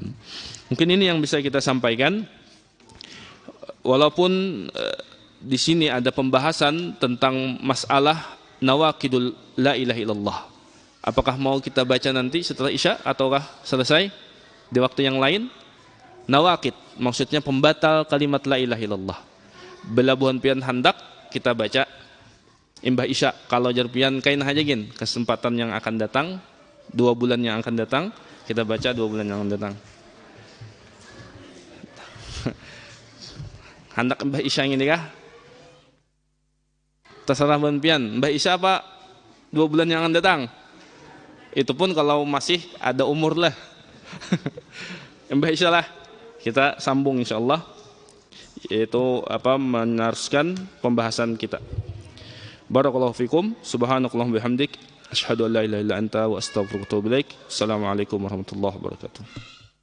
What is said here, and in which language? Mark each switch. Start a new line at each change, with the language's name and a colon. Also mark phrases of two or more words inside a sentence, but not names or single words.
Indonesian: Mungkin ini yang bisa kita sampaikan. Walaupun di sini ada pembahasan tentang masalah nawaqidul
Arabic: لا إله إلا الله.
Indonesian: Apakah mau kita baca nanti setelah Isya ataukah selesai di waktu yang lain? Nawaqid maksudnya pembatal kalimat
Arabic: لا إله إلا الله.
Banjar: Belabuhan pian handak kita baca imbah Isya. Kalau jar pian kain hajagin kesempatan yang akan datang, 2 bulan yang akan datang, kita baca 2 bulan yang akan datang. Handak imbah Isya ini kah? Terserah ban pian, imbah Isya apa 2 bulan yang akan datang.
Indonesian: Itu pun kalau masih ada umur lah. Mbah insyaallah kita sambung insyaallah, yaitu meneruskan pembahasan kita.
Arabic: بارك الله فيكم، سبحانك اللهم وبحمدك، أشهد أن لا إله إلا أنت وأستغفرك وأتوب إليك. السلام عليكم ورحمة الله وبركاته.